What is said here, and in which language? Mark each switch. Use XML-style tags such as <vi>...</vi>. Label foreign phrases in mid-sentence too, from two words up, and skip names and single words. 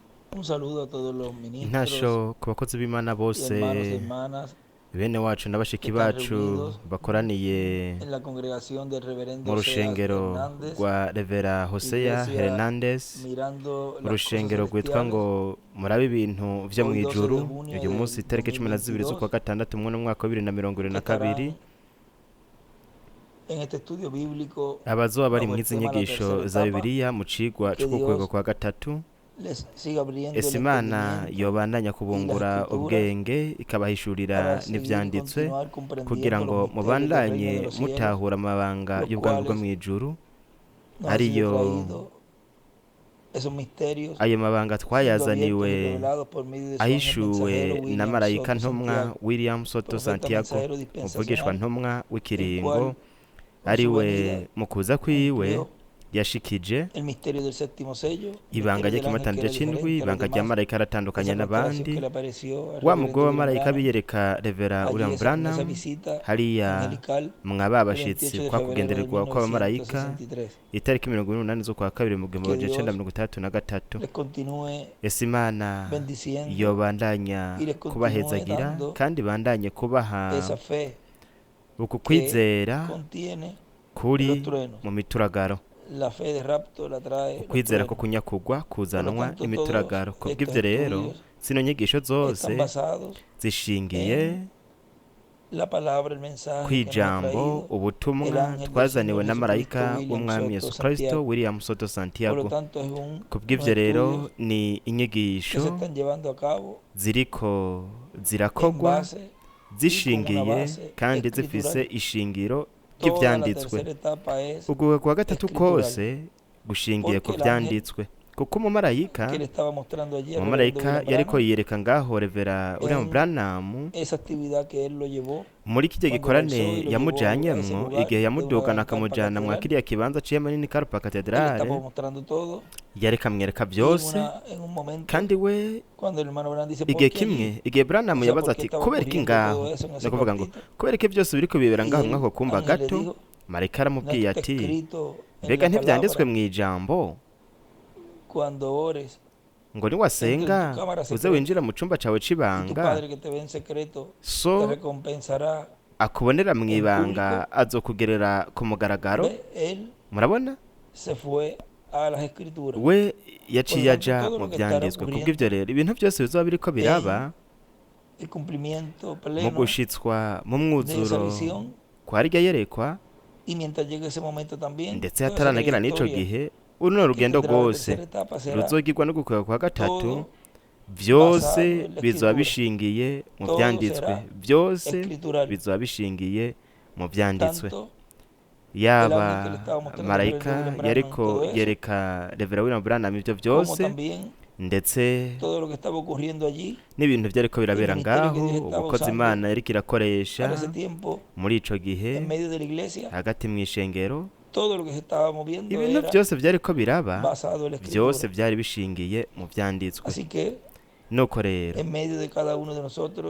<es>Un saludo a todos los ministros</es> <rn>intasho ku bakozi b'Imana</rn> <es>y</es> <rn>bose,</rn> <es>hermanos y hermanas</es> <rn>bene wacu na</rn> <es>que</es> <rn>bashiki</rn> <es>están</es> <rn>bacu</rn> <es>reunidos</es> <rn>bakoraniye</rn> <es>en la congregación del</es> <rn>mu</rn> <es>reverendo Oseas</es> <rn>rushengero</rn> <es>Hernández,</es> <rn>rwa Revera Hosea</rn> <es>Iglesia</es> <rn>Hernandez,</rn> <es>Mirando</es> <rn>mu</rn> <es>las Cosas</es> <rn>rushengero rwitwa</rn> <es>Celestiales,</es> <rn>ngo murabe ibintu vyo</rn> <es>hoy 12 de</es> <rn>mw'ijuru.</rn> <es>junio</es> <rn>Uyu munsi</rn> <es>del</es> <rn>itariki 12 z'ukwa</rn> <es>2022,</es> <rn>gatandatu mu mwaka wa</rn> <es>que</es> <rn>2022,</rn> <es>estarán en este estudio bíblico</es> <rn>abazoba bari</rn> <es>bajo el</es> <rn>mw'izi</rn> <es>tema La Tercera</es> <rn>nyigisho za</rn> <es>Etapa.</es> <rn>Bibiliya mu cigwa</rn> <es>Que</es> <rn>c'ukwego</rn> <es>Dios</es> <rn>kwa gatatu,</rn> <es>les siga abriendo el</es> <rn>ese Imana</rn> <es>entendimiento</es> <rn>yobandanya</rn> <es>y las</es> <rn>kubungura</rn> <es>escrituras</es> <rn>ubwenge</rn> <es>para</es> <rn>ikabahishurira</rn> <es>seguir</es> <rn>n'ivyanditswe</rn> <es>continuar</es> <rn>kugira</rn> <es>comprendiendo los</es> <rn>ngo</rn> <es>misterios del reino de</es> <rn>mubandanye</rn> <es>los cielos,</es> <rn>mutahura amabanga</rn> <es>los</es> <rn>y'ubwami bwo</rn> <es>cuales</es> <rn>mw'ijuru,</rn> <es>nos han sido</es> <rn>ariyo</rn> <es>traídos, esos misterios</es> <rn>ayo mabanga</rn> <es>siendo abiertos y</es> <rn>twayazaniwe</rn> <es>revelados por medio de su ángel</es> <rn>ahishuwe</rn> <es>mensajero</es> <rn>na</rn> <es>William</es> <rn>marayika</rn> <es>Soto</es> <rn>ntumwa</rn> <es>Santiago,</es> <rn>William Soto</rn> <es>profeta</es> <rn>Santiago,</rn> <es>mensajero</es> <rn>muvugishwa</rn> <es>dispensacional,</es> <rn>ntumwa</rn> <es>el</es> <rn>w'ikiringo,</rn> <es>cual con</es> <rn>ari</rn> <es>su</es> <rn>we</rn> <es>venida</es> <rn>mu kuza kwiwe</rn> <es>cumplió</es> <rn>yashikije</rn> <es>el misterio del séptimo sello, el</es> <rn>ibanga</rn> <es>misterio del ángel que</es> <rn>ry'ikimatanije</rn> <es>era</es> <rn>c'indwi,</rn> <es>diferente a los</es> <rn>ibanga rya</rn> <es>demás,</es> <rn>marayika aratandukanye</rn> <es>esa revelación</es> <rn>n'abandi,</rn> <es>que le apareció al</es> <rn>wa</rn> <es>reverendo</es> <rn>mugabo wa</rn> <es>William</es> <rn>marayika</rn> <es>Branham</es> <rn>biyereka Revera</rn> <es>allí</es> <rn>William</rn> <es>en esa</es> <rn>Branham</rn> <es>visita</es> <rn>hariya</rn> <es>angelical</es> <rn>mwaba</rn> <es>el</es> <rn>abashitsi</rn> <es>28 de</es> <rn>kwa</rn> <es>febrero de</es> <rn>kugendererwa kw'abamarayika</rn> <es>1963.</es> <rn>itariki 28 z'ukwa kabiri mu</rn> <es>Que Dios</es> <rn>1933.</rn> <es>les continúe</es> <rn>ese Imana</rn> <es>bendiciendo</es> <rn>yobandanya</rn> <es>y les continúe</es> <rn>kubahezagira</rn> <es>dando</es> <rn>kandi bandanye kubaha</rn> <es>esa fe</es> <rn>uku</rn> <es>que</es> <rn>kwizera</rn> <es>contiene</es> <rn>kuri</rn> <es>los truenos.</es> <rn>mu mituragaro,</rn> <es>La fe de rapto la trae los</es> <rn>ukwizera ko</rn> <es>truenos.</es> <rn>kunyakugwa</rn> <es>Por lo</es> <rn>kuzanwa</rn> <es>tanto,</es> <rn>n'imituragaro.</rn> <es>todos</es> <rn>Kubw'ivyo</rn> <es>estos</es> <rn>rero</rn> <es>estudios</es> <rn>zino nyigisho</rn> <es>están</es> <rn>zose</rn> <es>basados</es> <rn>zishingiye</rn> <es>en la palabra, el mensaje que nos ha</es> <rn>kw'ijambo</rn> <es>traído el</es> <rn>ubutumwa</rn> <es>ángel del</es> <rn>twazaniwe</rn> <es>Señor</es> <rn>na</rn> <es>Jesucristo</es> <rn>marayika</rn> <es>William</es> <rn>w'umwami</rn> <es>Soto</es> <rn>Yesu Kristo</rn> <es>Santiago.</es> <rn>William Soto</rn> <es>Por lo</es> <rn>Santiago.</rn> <es>tanto, es unos</es> <rn>Kubw'ivyo rero</rn> <es>estudios</es> <rn>ni</rn> <es>que se</es> <rn>inyigisho</rn> <es>están llevando a cabo</es> <rn>ziriko</rn> <es>en</es> <rn>zirakogwa</rn> <es>base y con una</es> <rn>zishingiye</rn> <es>base</es> <rn>kandi zifise</rn> <es>escritural.</es> <rn>ishingiro</rn> <es>Toda la</es> <rn>ry'ivyanditswe.</rn> <es>tercera etapa es</es> <rn>Uguwe kwa gatatu</rn> <es>escritural.</es> <rn>kose gushingiye ku</rn> <es>Porque el ángel</es> <rn>vyanditswe, kuko umumarayika</rn> <es>que le estaba mostrando allí al reverendo</es> <rn>umumarayika</rn> <es>William</es> <rn>yariko</rn> <es>Branham</es> <rn>yiyereka ngaho Revera William</rn> <es>en</es> <rn>Branham</rn> <es>esa actividad que él lo llevó</es> <rn>muri kijya</rn> <es>cuando</es> <rn>gikorane</rn> <es>alzó y lo llevó a ese</es> <rn>yamujanyemwo</rn> <es>lugar</es> <rn>igihe</rn> <es>de una</es> <rn>yamudugana</rn> <es>gran carpa</es> <rn>akamujana mwa</rn> <es>catedral.</es> <rn>kiriya kibanza ciye manini Karpa</rn> <es>Él le</es> <rn>Katedrale,</rn> <es>estaba mostrando todo</es> <rn>yareka amwereka</rn> <es>y</es> <rn>vyose.</rn> <es>en un momento</es> <rn>Kandi we</rn> <es>cuando el hermano Branham dice ¿por</es> <rn>igihe</rn> <es>qué allí?</es> <rn>kimwe, igihe Branham</rn> <es>O sea,</es> <rn>yabaza</rn> <es>¿por qué</es> <rn>ati</rn> <es>estaba</es> <rn>kubera iki</rn> <es>ocurriendo</es> <rn>ngaho,</rn> <es>todo eso en</es> <rn>ni</rn> <es>ese</es> <rn>ukuvuga ngo</rn> <es>cuartito?</es> <rn>kubera iki byose biriko bibera</rn> <es>Y</es> <rn>ngaho</rn> <es>el</es> <rn>mw'ako kumba</rn> <es>ángel le</es> <rn>gato.</rn> <es>dijo,</es> <rn>Marayika</rn> <es>no</es> <rn>aramubwiye</rn> <es>está</es> <rn>ati</rn> <es>escrito en</es> <rn>mbega</rn> <es>la</es> <rn>ntivyanditswe</rn> <es>palabra</es> <rn>mw'ijambo</rn> <es>cuando ores,</es> <rn>ngo</rn> <es>entra en</es> <rn>niwasenga</rn> <es>tu cámara</es> <rn>uze</rn> <es>secreta</es> <rn>winjira mu cumba cawe</rn> <es>y tu</es> <rn>c'ibanga,</rn> <es>padre que te ve en secreto te</es> <rn>so</rn> <es>recompensará</es> <rn>akubonera</rn> <es>en</es> <rn>mw'ibanga</rn> <es>público?</es> <rn>azokugerera ku mugaragaro.</rn> <es>Ve, él</es> <rn>Murabona,</rn> <es>se fue a las escrituras.</es> <rn>we</rn> <es>Por</es> <rn>yaciye</rn> <es>lo tanto,</es> <rn>aja</rn> <es>todo</es> <rn>mu</rn> <es>lo que estará</es> <rn>vyanditswe. Kubw'ivyo</rn> <es>ocurriendo</es> <rn>rero ibintu byose bizoba biriko biraba</rn> <es>el cumplimiento</es> <rn>mu</rn> <es>pleno</es> <rn>gushitswa mu</rn> <es>de esa</es> <rn>mwuzuro</rn> <es>visión,</es> <rn>kwa rirya yerekwa,</rn> <es>y mientras llegue ese momento también,</es> <rn>ndetse</rn> <es>toda esa</es> <rn>hataranagera n'ico</rn> <es>trayectoria</es> <rn>gihe uruno</rn> <es>que</es> <rn>rugendo</rn> <es>tendrá la</es> <rn>rwose</rn> <es>tercera etapa será</es> <rn>ruzogirwa no gukwega kwa gatatu,</rn> <es>todo</es> <rn>vyose</rn> <es>basado en la</es> <rn>bizoba</rn> <es>escritura.</es> <rn>bishingiye mu</rn> <es>Todo</es> <rn>vyanditswe,</rn> <es>será</es> <rn>vyose</rn> <es>escritural.</es> <rn>bizoba bishingiye mu vyanditswe.</rn> <es>Tanto el</es> <rn>Yaba</rn> <es>ángel que le estaba mostrando al</es> <rn>marayika</rn> <es>reverendo William Branham</es> <rn>yariko</rn> <es>todo eso,</es> <rn>yereka Revera William Branham ivyo</rn> <es>como</es> <rn>vyose,</rn> <es>también</es> <rn>ndetse</rn> <es>todo lo que estaba ocurriendo allí,</es> <rn>n'ibintu vyariko</rn> <es>el</es> <rn>birabera</rn> <es>ministerio que</es> <rn>ngaho,</rn> <es>Dios estaba</es> <rn>ubukozi</rn> <es>usando</es> <rn>Imana yariko irakoresha</rn> <es>para ese tiempo</es> <rn>muri ico gihe</rn> <es>en medio de la iglesia,</es> <rn>hagati mw'ishengero.</rn> <es>todo lo que se estaba moviendo</es> <rn>Ibintu</rn> <es>era</es> <rn>vyose vyariko biraba,</rn> <es>basado en la</es> <rn>vyose</rn> <es>escritura.</es> <rn>vyari bishingiye mu vyanditswe.</rn> <es>Así que</es> <rn>Nuko rero</rn> <es>en medio de cada uno de nosotros,</es>